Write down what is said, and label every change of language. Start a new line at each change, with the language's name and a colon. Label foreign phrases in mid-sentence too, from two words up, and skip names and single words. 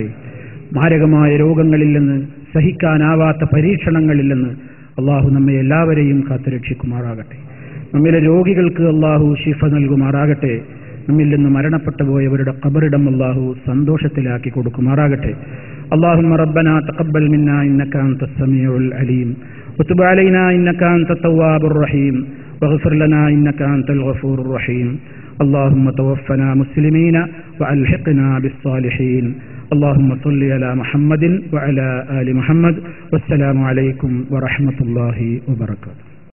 Malayalam: മാരകമായ രോഗങ്ങളിൽ നിന്ന്, സഹിക്കാനാവാത്ത പരീക്ഷണങ്ങളിൽ നിന്ന് അല്ലാഹു നമ്മെ എല്ലാവരെയും കാത്തുരക്ഷിക്കുമാറാകട്ടെ. നമ്മിലെ രോഗികൾക്ക് അല്ലാഹു ശിഫ നൽകുമാറാകട്ടെ. നമ്മിൽ നിന്ന് മരണപ്പെട്ടു പോയവരുടെ ഖബറിടം അല്ലാഹു സന്തോഷത്തിലാക്കി കൊടുക്കുമാറാകട്ടെ.
Arabic: اللهم ربنا تقبل منا إنك أنت السميع العليم وتب علينا إنك أنت التواب الرحيم واغفر لنا إنك أنت الغفور الرحيم. اللهم توفنا مسلمين وألحقنا بالصالحين. اللهم صل على محمد وعلى آل محمد والسلام عليكم ورحمة الله وبركاته.